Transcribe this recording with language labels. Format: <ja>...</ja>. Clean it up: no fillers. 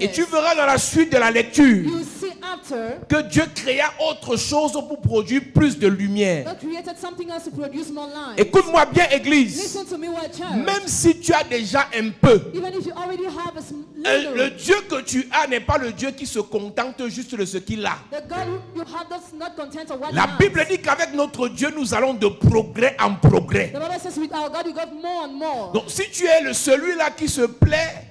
<fr>Et tu verras dans la suite de la lecture</fr> <en>You see after,</en> <fr>que Dieu créa autre chose pour produire plus de lumière.</fr> <en>God created something else to produce more light.</en> <fr>Écoute-moi bien, Église.</fr> <en>Listen to me, well, church.</en> <fr>Même si tu as déjà un peu,</fr> <en>Even if you already have a</en> <fr>le</fr> <en>little,</en> <fr>Dieu que tu as n'est pas le Dieu qui se contente juste de ce qu'il a.</fr> <en>the God you have does not content of what</en> <fr>La</fr> <en>he has.</en> <fr>Bible dit qu'avec notre Dieu, nous allons de progrès en progrès.</fr> <en>The Bible says with our God we got more and more.</en> <fr>Donc si tu es celui-là qui se plaît,</fr>